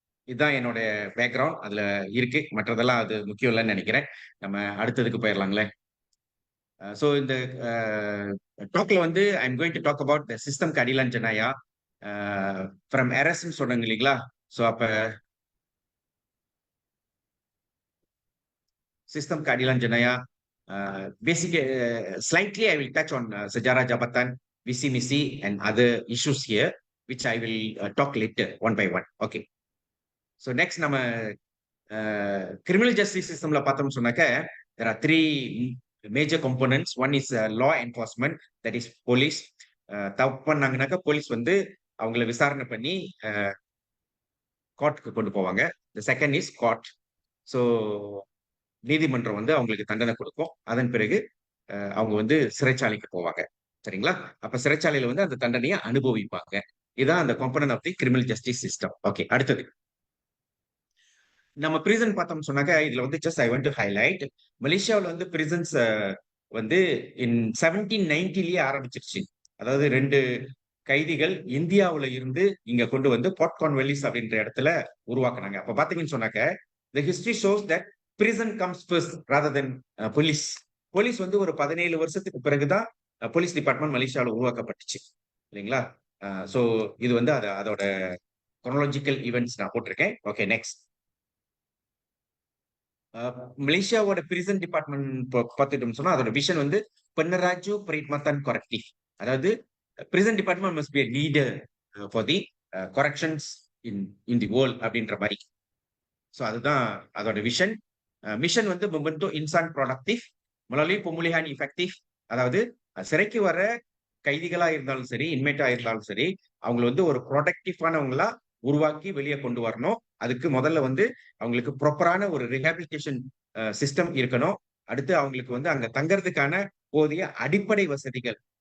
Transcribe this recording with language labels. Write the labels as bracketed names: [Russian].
[Tamil] இதுதான் என்னோட பேக்ரவுண்ட் அதுல இருக்கு. மற்றதெல்லாம் அது முக்கியம் இல்லைன்னு நினைக்கிறேன். நம்ம அடுத்ததுக்கு போயிடலாங்களே. ஸோ இந்த டாக்ல வந்து [English] I am going to talk about the system [Tamil] கடிலான் ஜனாயா from எரஸ்ன்னு சொன்னாங்க இல்லைங்களா? ஸோ அப்ப [Malay] sistem keadilan jenayah. [English] Basically, slightly I will touch on [Malay] sejarah jabatan, visi misi, [English] and other issues here, which I will talk later one by one. Okay. So next, [Tamil] நம்ம [English] criminal justice systemல [Tamil] பார்த்தோம்னு சொன்னாக்க [English] there are three major components. One is law enforcement, that is police. [Tamil] தப்பு பண்ணாங்கனாக்கா police வந்து அவங்கள விசாரணை பண்ணி கோர்ட்டுக்கு கொண்டு போவாங்க. [English] The second is court. [Tamil] So நீதிமன்றம் வந்து அவங்களுக்கு தண்டனை கொடுக்கும். அதன் பிறகு அவங்க வந்து சிறைச்சாலைக்கு போவாங்க. சரிங்களா? அப்ப சிறைச்சாலையில வந்து அந்த தண்டனையை அனுபவிப்பாங்க. இதான் அந்த component of the criminal justice system. Okay, அடுத்தது நம்ம பிரிசன் பார்த்தோம் சொன்னாக்க இதுல வந்து [English] just I want to highlight [Tamil] மலேசியாவில் வந்து பிரிசன்ஸ் வந்து இன் 1790லயே ஆரம்பிச்சிருச்சு. அதாவது 2 கைதிகள் இந்தியாவுல இருந்து இங்க கொண்டு வந்து போர்ட் கான்வெல்லிஸ் அப்படின்ற இடத்துல உருவாக்குனாங்க. அப்ப பாத்தீங்கன்னு சொன்னாக்க [English] the history shows that prison comes first rather than police. [Tamil] Police வந்து ஒரு 17 வருஷத்துக்கு பிறகுதான் போலீஸ் டிபார்ட்மெண்ட் மலேசியாவில் உருவாக்கப்பட்டுச்சு இல்லைங்களா? சோ இது வந்து அதோட குரோனாலஜிக்கல் ஈவெண்ட்ஸ் நான் போட்டிருக்கேன். Okay, next. மலேசியாவோட பிரிசன் டிபார்ட்மெண்ட் பார்த்துட்டோம்னு சொன்னா அதோட விஷன் வந்து பென்னராஜு பரிட்மத்தன் கொரக்டிவ். அதாவது [English] prison department must be a leader for the corrections in the world [Tamil] அப்படின்ற மாதிரி. ஸோ அதுதான் அதோட விஷன். மிஷன் வந்து [Malay] membentuk insan productive melalui pemulihan efektif. [Tamil] அதாவது சிறைக்கு வர கைதிகளா இருந்தாலும் சரி, இன்மேட்டா இருந்தாலும் சரி, அவங்களை வந்து ஒரு ப்ரொடக்டிவானவங்களா உருவாக்கி வெளியே கொண்டு வரணும். அதுக்கு முதல்ல வந்து அவங்களுக்கு ப்ராப்பரான ஒரு ரிஹாபிலிட்டேஷன் சிஸ்டம் இருக்கணும். அடுத்து அவங்களுக்கு வந்து அங்க தங்கறதுக்கான போதிய அடிப்படை வசதிகள்.